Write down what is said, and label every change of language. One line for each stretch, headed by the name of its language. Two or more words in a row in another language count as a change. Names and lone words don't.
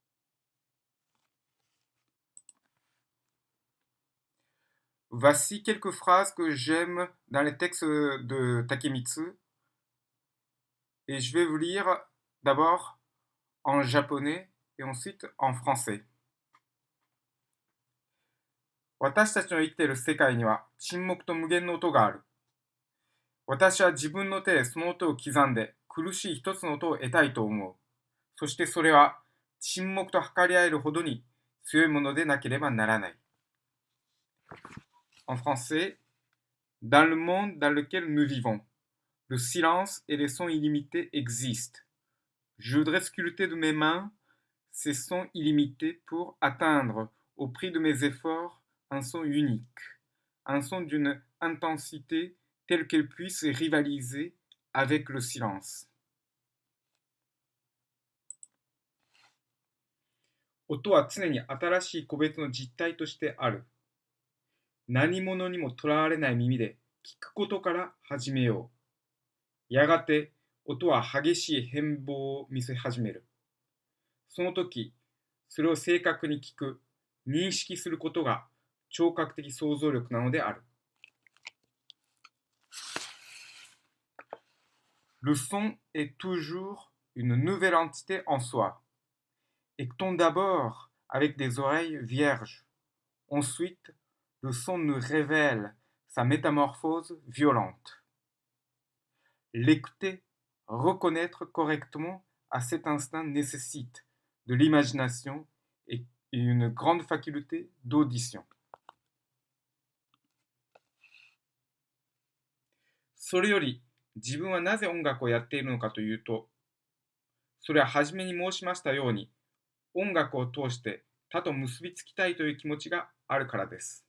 French: Voici quelques phrases que j'aime dans les textes de Takemitsu. Et je vais vous lire d'abord en japonais et ensuite en français.
Japanese: 私たちの生きている世界には沈黙と無限の音がある。私は自分の手でその音を刻んで苦しい一つの音を得たいと思う。そしてそれは沈黙と測り合えるほどに強いものでなければならない。
French: En français, dans le monde dans lequel nous vivons, le silence et les sons illimités existent. Je voudrais sculpter de mes mains ces sons illimités pour atteindre, au prix de mes efforts, un son unique, un son d'une intensité telle qu'elle puisse rivaliser avec le silence.
Japanese: 音は常に新しい個別の実体としてある。何者にもとらわれない耳で聞くことから始めよう。やがて音は激しい変貌を見せ始める。その時、それを正確に聞く、認識することが聴覚的想像力なのである。
French: Le son est toujours une nouvelle entité en soi. Écoutons d'abord avec des oreilles vierges. Ensuite, le son nous révèle sa métamorphose violente. L'écouter, reconnaître correctement à cet instant nécessite de l'imagination et une grande faculté d'audition.
Japanese: それより自分はなぜ音楽をやっているのかというと、それは初めに申しましたように、音楽を通して他と結びつきたいという気持ちがあるからです。